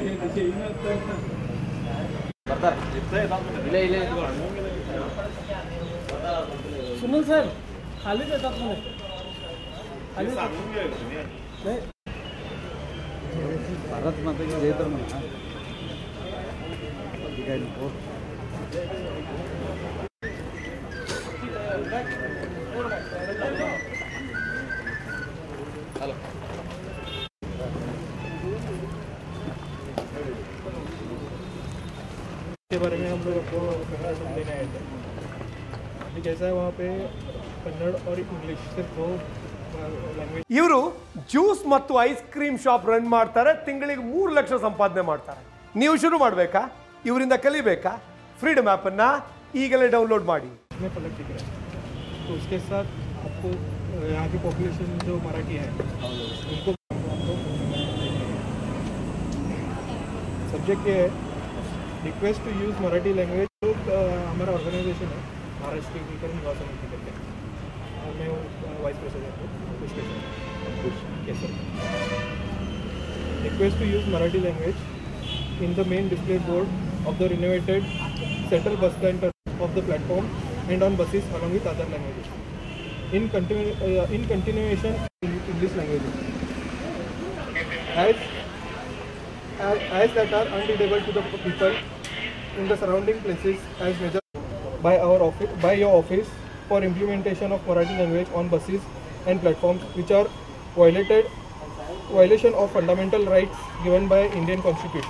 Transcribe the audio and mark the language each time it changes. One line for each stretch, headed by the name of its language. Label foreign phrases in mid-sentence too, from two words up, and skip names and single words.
Marathi: सुनील सर खाली देतात म्हणे खाली
Hindi: भारत माता की जय
Marathi: तर म्हणा ठीक आहे नको हेलो
Hindi: के बारे में हम लोग आपको देने आए थे। कैसा है वहाँ पे कन्नड़ और इंग्लिश सिर्फ दो लैंग्वेज।
Kannada: ಇವರು ಜ್ಯೂಸ್ ಮತ್ತು ಐಸ್ ಕ್ರೀಮ್ ಶಾಪ್ ರನ್ ಮಾಡ್ತಾರೆ, ತಿಂಗಳಿಗೆ 3 ಲಕ್ಷ ಸಂಪಾದನೆ ಮಾಡ್ತಾರೆ। ನೀವು ಶುರು ಮಾಡಬೇಕಾ, ಇವರಿಂದ ಕಲಿಬೇಕಾ? ಫ್ರೀಡಮ್ ಆಪ್ ಅನ್ನು ಈಗಲೇ ಡೌನ್ಲೋಡ್ ಮಾಡಿ।
Hindi: में पलक दिख रहा है तो उसके साथ आपको यहाँ की पॉपुलेशन जो मराठी है उनको सब्जेक्ट ये है
English: request to use Marathi language.
Hindi: तो हमारा ऑर्गेनाइजेशन है महाराष्ट्र एकीकरण युवा समिति करके, और मैं वाइस प्रेसिडेंट हूँ
English: request to use Marathi language in the main display board of the renovated central bus stand of the platform and on buses along with other languages. In continuation in English languages. As that are unreadable to the people in the surrounding places as measured by your office for implementation of Marathi language on buses and platforms which are violation of fundamental rights given by Indian Constitution.